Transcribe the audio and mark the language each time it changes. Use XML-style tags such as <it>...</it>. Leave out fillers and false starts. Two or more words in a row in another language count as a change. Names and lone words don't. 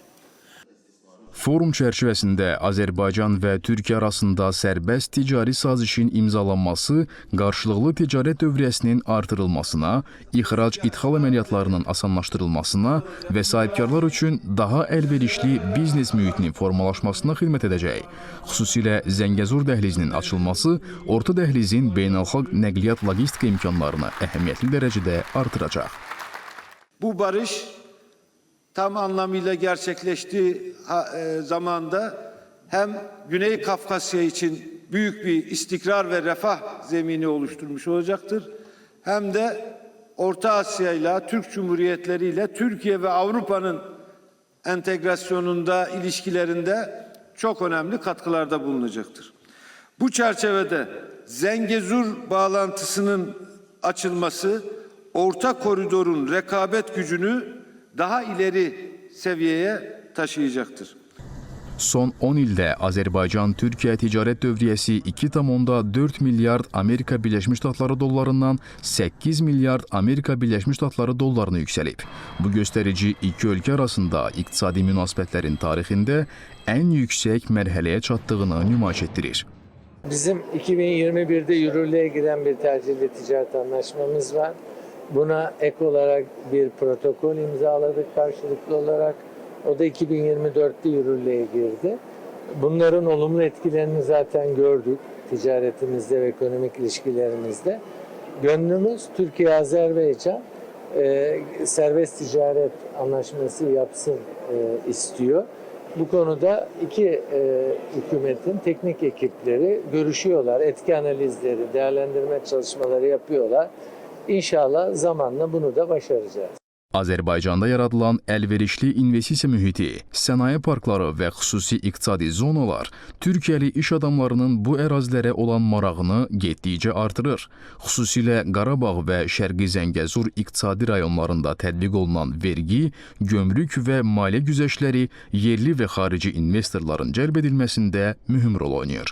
<az>Forum çərçivəsində Azərbaycan və Türkiyə arasında sərbəst ticari sazişin imzalanması, qarşılıqlı ticarət dövriyyəsinin artırılmasına, ixrac-idxal əməliyyatlarının asanlaşdırılmasına və sahibkarlar üçün daha əlverişli biznes mühitinin formalaşmasına xidmət edəcək. Xüsusilə Zəngəzur dəhlizinin açılması, orta dəhlizin beynəlxalq nəqliyyat logistika imkanlarını əhəmiyyətli dərəcədə artıracaq.</az> <tr>Bu barış tam anlamıyla gerçekleştiği zamanda hem Güney Kafkasya için büyük bir istikrar ve refah zemini oluşturmuş olacaktır. Hem de Orta Asya ile Türk Cumhuriyetleri ile Türkiye ve Avrupa'nın entegrasyonunda, ilişkilerinde çok önemli katkılarda bulunacaktır. Bu çerçevede Zengezur bağlantısının açılması, orta koridorun rekabet gücünü daha ileri seviyeye taşıyacaktır.</tr> <az>Son 10 ildə Azərbaycan-Türkiyə ticarət dövriyyəsi 2,4 milyard Amerika Birləşmiş Ştatları dollarından 8 milyard Amerika Birləşmiş Ştatları dollarına yüksəlib. Bu göstərici iki ölkə arasında iqtisadi münasibətlərin tarixində ən yüksək mərhələyə çatdığını nümayiş etdirir.</az> <tr>Bizim 2021'de yürürlüğe giren bir tercihli ticaret anlaşmamız var. Buna ek olarak bir protokol imzaladık karşılıklı olarak. O da 2024'te yürürlüğe girdi. Bunların olumlu etkilerini zaten gördük ticaretimizde ve ekonomik ilişkilerimizde. Gönlümüz Türkiye-Azerbaycan serbest ticaret anlaşması yapsın istiyor. Bu konuda iki hükümetin teknik ekipleri görüşüyorlar, etki analizleri, değerlendirme çalışmaları yapıyorlar. İnşallah zamanla bunu da başaracağız.</tr> <az>Azərbaycanda yaradılan əlverişli investisiya mühiti, sənaye parkları və xüsusi iqtisadi zonalar Türkiyəli iş adamlarının bu ərazilərə olan marağını getdikcə artırır. Xüsusilə Qarabağ və Şərqi Zəngəzur iqtisadi rayonlarında tətbiq olunan vergi, gömrük və maliyyə güzəştləri yerli və xarici investorların cəlb edilməsində mühüm rol oynayır.</az>